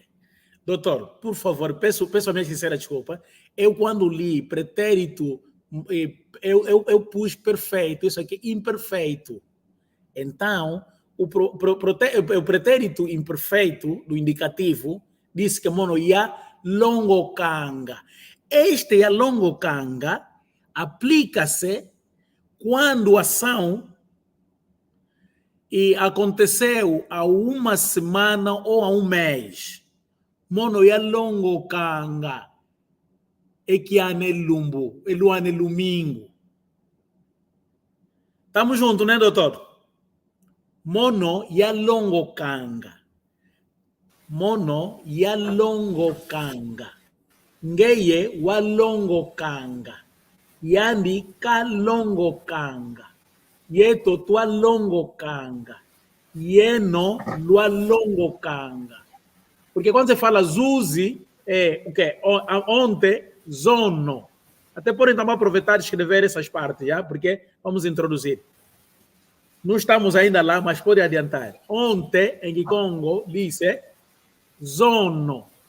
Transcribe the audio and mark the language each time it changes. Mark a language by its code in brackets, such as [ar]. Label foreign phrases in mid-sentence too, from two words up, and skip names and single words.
[pt] Doutor, por favor, peço a minha sincera desculpa. Eu, quando li pretérito, eu pus perfeito, isso aqui é imperfeito. Então, o pretérito imperfeito do indicativo diz que [kg] mono ya longokanga. [pt] Este [kg] ya longokanga [pt] aplica-se quando a ação aconteceu há uma semana ou há um mês. [kg] Mono ya longokanga. Ekiane lumbo, eluane lumingo. [pt] Estamos juntos, né, doutor? [kg] Mono ya longokanga. mono yalongo kanga. Ngeye walongo kanga. Yandi kalongo kanga. Yeto twalongo kanga. Yeno lualongo kanga. [pt] Porque quando você fala Zuzi, ontem, zono. Até podem também aproveitar e escrever essas partes, já? Porque vamos introduzir. Não estamos ainda lá, mas pode adiantar. Ontem, em Kikongo, disse zono.